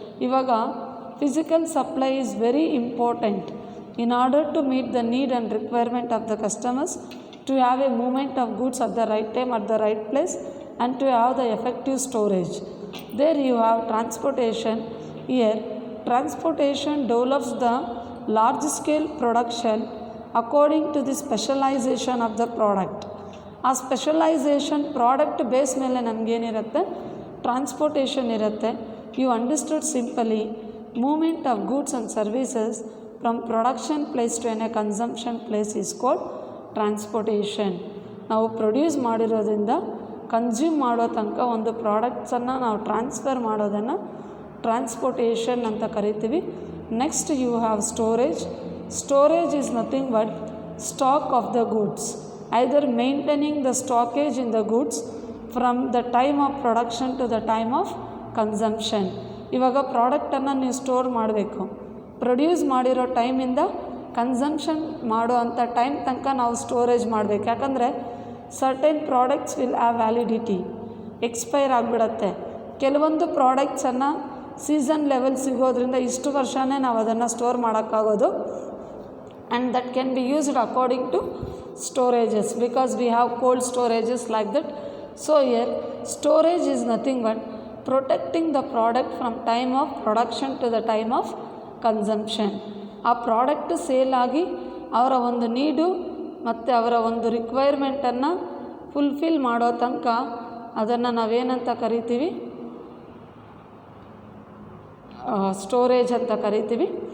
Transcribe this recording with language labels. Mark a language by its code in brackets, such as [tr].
[en] ಇವಾಗ physical supply is very important in order to meet the need and requirement of the customers, to have a movement of goods at the right time at the right place and to have the effective storage. There you have transportation. Here transportation develops the large scale production according to the specialization of the product. [kn] ಆ specialisation product base ಮೇಲೆ ನಮಗೇನಿರುತ್ತೆ transportation ಇರುತ್ತೆ. [en] You understood simply movement of goods and services from production place to an a consumption place is called transportation. [kn] ನಾವು produce ಮಾಡಿರೋದ್ರಿಂದ consume ಮಾಡೋ ತನಕ ಒಂದು ಪ್ರಾಡಕ್ಟ್ಸನ್ನು ನಾವು transfer ಮಾಡೋದನ್ನು ಟ್ರಾನ್ಸ್ಪೋರ್ಟೇಷನ್ ಅಂತ ಕರಿತೀವಿ. [en] Next you have storage. Storage is nothing but stock of the goods, either maintaining the stockage in the goods from the time of production to the time of consumption. [kn] ಇವಾಗ ಪ್ರಾಡಕ್ಟನ್ನು ನೀವು store ಮಾಡಬೇಕು, produce ಮಾಡಿರೋ ಟೈಮಿಂದ consumption ಮಾಡೋ ಅಂಥ time ತನಕ ನಾವು storage ಮಾಡಬೇಕು. [en] ಯಾಕಂದರೆ certain products will have validity, [kn] expire ಆಗಿಬಿಡತ್ತೆ. ಕೆಲವೊಂದು ಪ್ರಾಡಕ್ಟ್ಸನ್ನು ಸೀಸನ್ ಲೆವೆಲ್ ಸಿಗೋದ್ರಿಂದ ಇಷ್ಟು ವರ್ಷವೇ ನಾವು ಅದನ್ನು store ಮಾಡೋಕ್ಕಾಗೋದು. [en] And that can be used according to storages because we have cold storages like that. So here storage is nothing but protecting the product from time of production to the time of consumption. [kn] ಆ product sale ಆಗಿ ಅವರ ಒಂದು ನೀಡು ಮತ್ತು ಅವರ ಒಂದು ರಿಕ್ವೈರ್ಮೆಂಟನ್ನು fulfil ಮಾಡೋ ತನಕ ಅದನ್ನು ನಾವೇನಂತ ಕರಿತೀವಿ, ಸ್ಟೋರೇಜ್ ಅಂತ ಕರಿತೀವಿ.